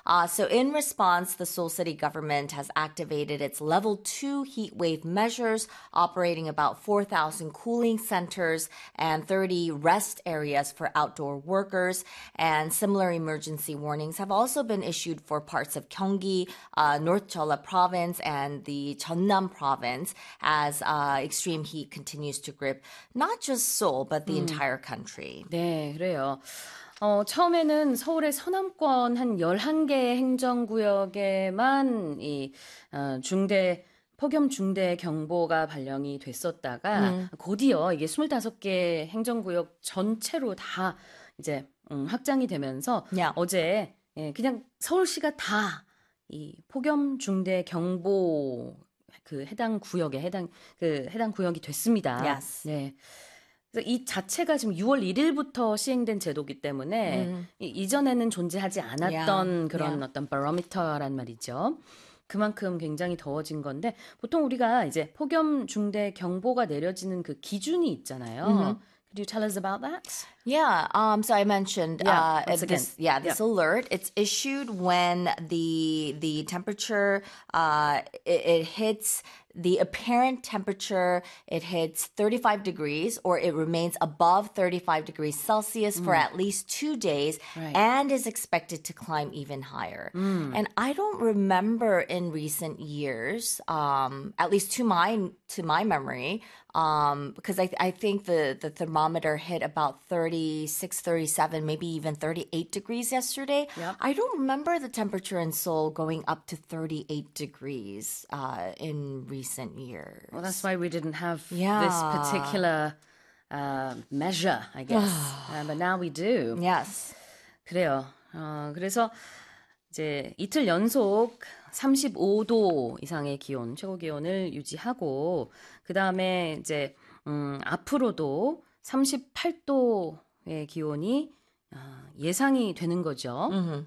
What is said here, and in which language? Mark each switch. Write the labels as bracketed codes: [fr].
[en] So in response, the Seoul City government has activated its level 2 heat wave measures, operating about 4,000 cooling centers and 30 rest areas for outdoor workers. And similar emergency warnings have also been issued for parts of Gyeonggi, North Jeolla province and the Jeonnam province. As extreme heat continues to grip not just Seoul but the entire country. [ko] 네, 그래요. 처음에는 서울의 서남권 한 11개의 행정구역에만 이 중대 폭염 중대 경보가 발령이 됐었다가 곧이어 이게 25개 행정구역 전체로 다 이제 확장이 되면서 어제 그냥 서울시가 다 이 폭염 중대 경보 그 해당 구역에 해당 구역이 됐습니다. [en] Yes. [ko] 네. 그래서 이 자체가 지금 6월 1일부터 시행된 제도이기 때문에 이전에는 존재하지 않았던 그런 어떤 바로미터란 말이죠. 그만큼 굉장히 더워진 건데 보통 우리가 이제 폭염 중대 경보가 내려지는 그 기준이 있잖아요. [en] Could you tell us about that? Yeah. So I mentioned this alert. It's issued when the temperature it hits the apparent temperature. It hits 35 degrees or it remains above 35 degrees Celsius for at least 2 days and is expected to climb even higher. And I don't remember in recent years, at least to my memory. Because I think the thermometer hit about 36, 37, maybe even 38 degrees yesterday. Yep. I don't remember the temperature in Seoul going up to 38 degrees in recent years. Well, that's why we didn't have this particular measure, I guess. But now we do. Yes. [ko] 그래요. 그래서 이제 이틀 연속 35도 이상의 기온, 최고 기온을 유지하고 그 다음에 이제 앞으로도 38도의 기온이 예상이 되는 거죠.